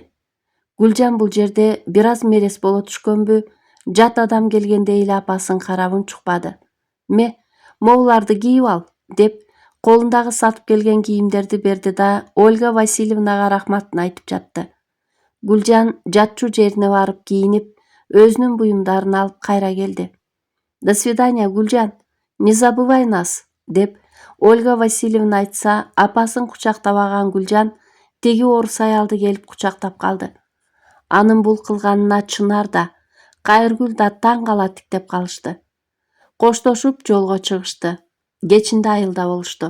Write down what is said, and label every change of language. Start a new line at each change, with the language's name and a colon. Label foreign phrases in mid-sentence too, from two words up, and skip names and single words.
Kyrgyz: Гүлжан бул жерде бир аз мерез боло түшкөнбү, жат адам келгендей эле апасын карап унчукпады. Могуларды кийип ал", деп колундагы сатып келген кийимдерди берди да Ольга Васильевнага рахматын айтып жатты. Гүлжан жатчу жерине барып кийинип, өзүнүн буюмдарын алып кайра келди.
Russian: "До свидания, Гүлжан, не забывай нас",
Kyrgyz: деп Ольга Васильевна айтса, апасын кучактабаган Гүлжан теги орус аялды келип кучактап калды. Анын бул кылганына Чынар да, Кайыргүл да таң кала тиктеп калышты. Коштошуп жолго чыгышты. Кечинде айылда болушту.